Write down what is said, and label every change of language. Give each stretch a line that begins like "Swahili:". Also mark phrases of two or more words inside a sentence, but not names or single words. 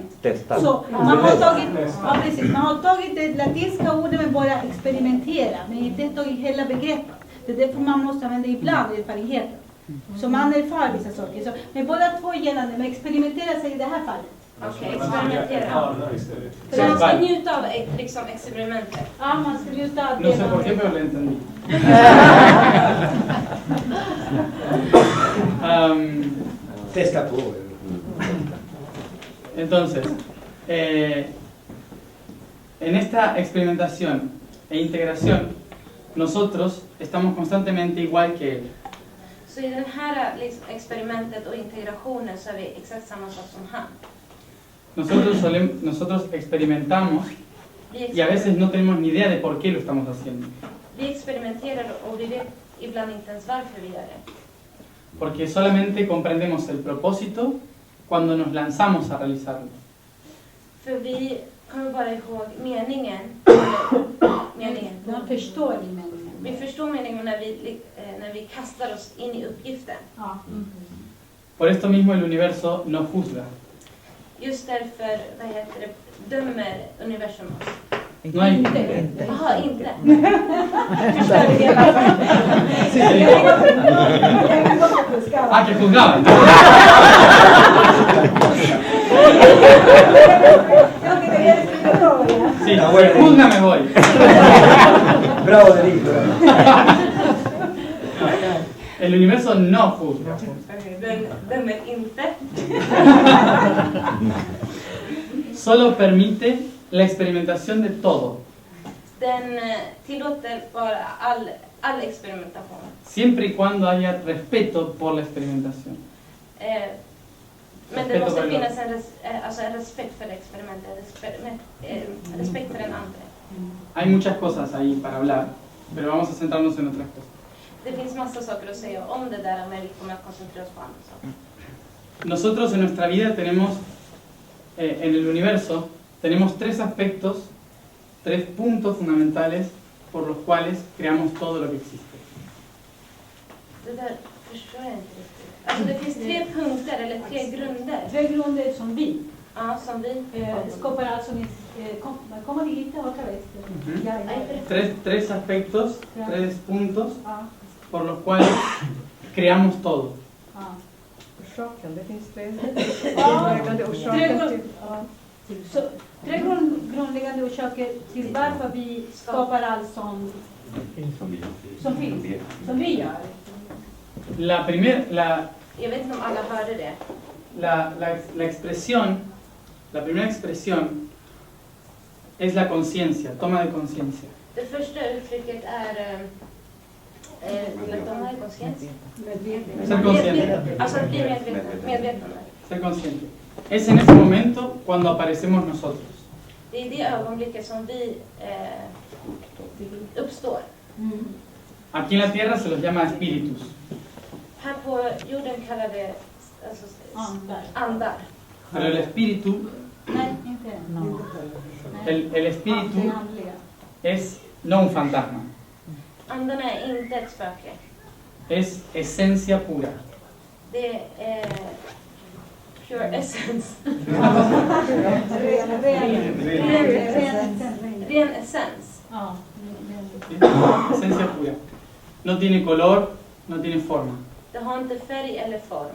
Swedish: Så man har tagit det latinska ordet men bara experimentera, men inte tagit hela begreppet. Det är därför man måste använda ibland erfarenheten. Så man erfar vissa saker. Så, men båda två gällande, men experimentera sig i det här fallet. Okej, experimentera. Så
Spanish: Sí,
Swedish: man ska
Spanish: vale.
Swedish: njuta av liksom experimentet. Ah, man ska njuta av
Spanish: No
Swedish: det
Spanish: sé
Swedish: man
Spanish: por qué, pero lo entendí.
Swedish: Testa på.
Spanish: Entonces, en esta experimentación e integración, nosotros estamos constantemente igual que Él.
Swedish: Så i den här liksom, experimentet och integrationen så är vi exakt samma sak som han.
Spanish: Nosotros experimentamos
Swedish: Vi,
Spanish: y a veces no tenemos ni idea de por qué lo estamos haciendo.
Swedish: vi experimenterar och vi vet ibland inte ens varför vi gör det.
Spanish: Porque solamente comprendemos el propósito cuando nos lanzamos a realizarlo.
Swedish: För vi kommer bara ihåg meningen. Meningen. Man förstår i meningen. Vi förstår meningen när vi kastar oss in i uppgiften. Ja.
Spanish: Por esto mismo el universo no juzga.
Swedish: Just därför, vad heter det, dömer universum oss.
Spanish: No hay...
Swedish: Jaha, inte.
Spanish: Ah, que juzgaban. Sí, Ah, si bueno. juzga me voy. Bravo David, bravo. El universo no juzga.
Swedish: Den dömer inte.
Spanish: Solo permite la experimentación de todo,
Swedish: Den tillåter bara all experimentation.
Spanish: siempre y cuando haya respeto por la experimentación.
Swedish: Men det
Spanish: Respeto
Swedish: måste för finnas en respekt för experimentet, respekt för den andra.
Spanish: Hay muchas cosas ahí para hablar, pero vamos a centrarnos en otras cosas.
Swedish: Det finns massa saker att säga om det där, men vi kommer att koncentrera oss på andra saker.
Spanish: Nosotros en nuestra vida tenemos, en el universo, tenemos tres aspectos, tres puntos fundamentales por los cuales creamos todo lo que existe.
Swedish: Det där förstår jag inte riktigt. Alltså det finns 3 punkter eller 3 grunder. 3 grunder som vi Ja, som vi skapar alltså
Spanish: ¿cómo dijiste otra vez? Ujú. Ya, ya. Tres aspectos, tres puntos
Swedish: Ja,
Spanish: por los cuales creamos todo.
Swedish: ja. Orsaken, det finns tre Ja, grundläggande tre orsaker till... Så, 3 grundläggande orsaker till varför vi skapar allt som finns, som vi gör.
Spanish: La
Swedish: Jag vet inte om alla hörde det.
Spanish: la primera expresión es la conciencia, toma de conciencia.
Swedish: Det första uttrycket är
Spanish: toma de conciencia. Ser consciente.
Swedish: Alltså att bli medvetande.
Spanish: Ser consciente. Es en ese momento cuando aparecemos nosotros.
Swedish: Det är i det ögonblicket som vi uppstår.
Spanish: Aquí en la tierra se los llama espíritus.
Swedish: Här på jorden kallar vi alltså, andar.
Spanish: Pero el espíritu,
Swedish: Nej, inte
Spanish: No. el espíritu
Swedish: det andliga.
Spanish: es no un fantasma,
Swedish: Andarna är inte ett spöke.
Spanish: es esencia pura.
Swedish: Det är
English: pure essence.
Swedish: Ren essens. Ja,
Spanish: ¿Sí? Esencia pura. No tiene color, no tiene forma.
Swedish: Det har inte färg eller form.